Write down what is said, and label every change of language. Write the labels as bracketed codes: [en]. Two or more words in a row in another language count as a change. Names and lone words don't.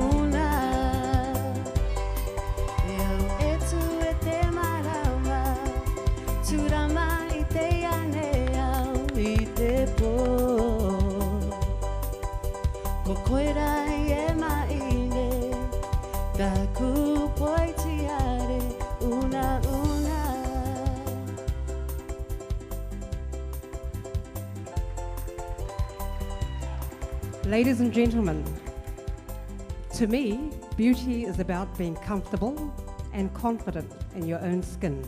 [rar] E au e tu e te marama, turama I te ane au I te po. Ko koera I e maine, Kaku poi tiare, una. [en] Ladies and gentlemen, to me, beauty is about being comfortable and confident in your own skin.